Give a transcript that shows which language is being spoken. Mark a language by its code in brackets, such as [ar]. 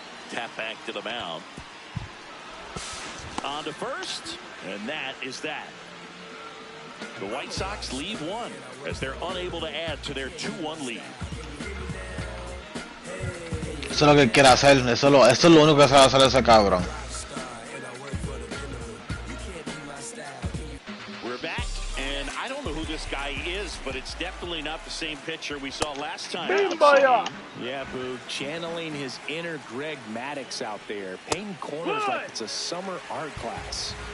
[en] Tap back to the mound. On to first, and that is that. The White Sox lead one as they're unable to add to their 2-1 lead. [es] Eso es lo que quiere hacer, eso es lo único que sabe hacer ese cabrón. [en] We're back, and I don't know who this guy is, but it's definitely not the same pitcher we saw last time. Yeah, Boo, channeling his inner Greg Maddux out there, painting corners like it's a summer art class.